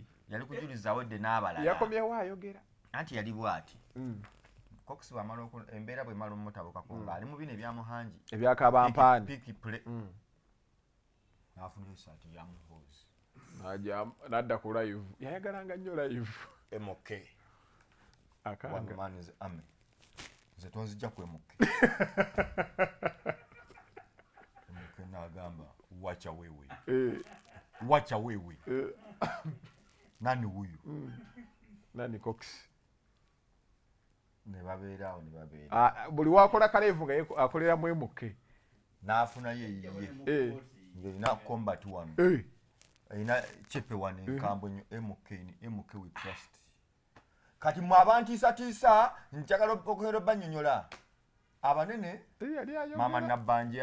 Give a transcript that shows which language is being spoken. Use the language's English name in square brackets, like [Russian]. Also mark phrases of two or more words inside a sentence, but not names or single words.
[Ganda] yali kujuliza awedde n'abalala yakomyewo ayogera anti yali bw'ati cox bw'amala embeera bw'emala omutabukako ng'ali mu bino ebyamuhanji ebyakabampaani pikipule n'afunira esaati ya muhoozi n'adda ku live yayagalanga nnyo live MK akanga [English] one man is army [Ganda] nze tonzijja ku MK MK n'agamba [Swahili] wacha wewe nani huyu nani cox [Ganda] ne babeerawo ne babeera buli wakola kalevu nga akolera mu emuke n'afunayo eyiye ng'erina combat wano erina chepe wano enkambwe nnyo MK [English] we trust [Ganda] kati mwe abantiisatiisa njagala okugenda bannyonnyola abanene mama Nabbanja